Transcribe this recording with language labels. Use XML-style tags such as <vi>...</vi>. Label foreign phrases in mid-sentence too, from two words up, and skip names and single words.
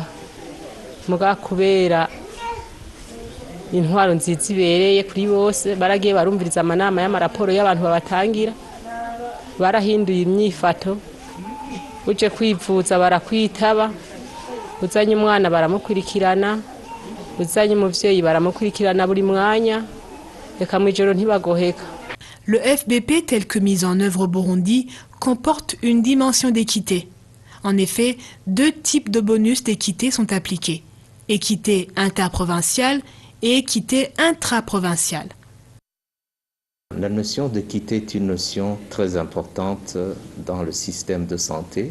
<rn>Muga kubera intwaro nziza ibereye kuri bose, baragiye barumviriza amanama y'amaraporo y'abantu babatangira, barahinduye imyifato, uje kwivuza barakwitaba, uzanye umwana baramukurikirana, uzanye umuvyeyi baramukurikirana buri mwanya, reka mwijoro ntibagoheka.</rn> <fr>Le FBP tel que mis en œuvre au Burundi comporte une dimension d'équité. En effet, 2 types de bonus d'équité sont appliqués: équité interprovinciale et équité intraprovinciale. La notion d'équité est une notion très importante dans le système de santé.</fr>